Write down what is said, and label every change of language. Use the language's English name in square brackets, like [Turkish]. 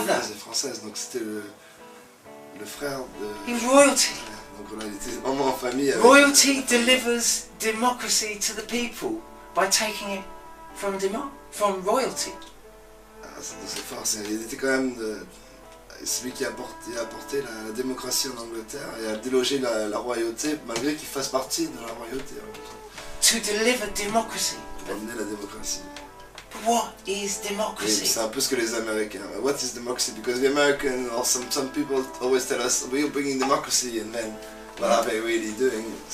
[French] anglaise et française, donc c'était le frère de... [English] He was royalty. [French] Donc voilà, il était vraiment en famille avec... [English] Royalty delivers democracy to the people by taking it from royalty. [French] Ah, c'est fort, il était quand même celui qui a apporté la démocratie en Angleterre et a délogé la royauté, malgré qu'il fasse partie de la royauté. [English] To deliver democracy. [French] Pour amener la démocratie. [English] But what is [French] Et [English] democracy? [French] c'est un peu ce que les Américains... [English] What is democracy? Because the Americans or some people always tell us, we're bringing democracy, and then what are they really doing?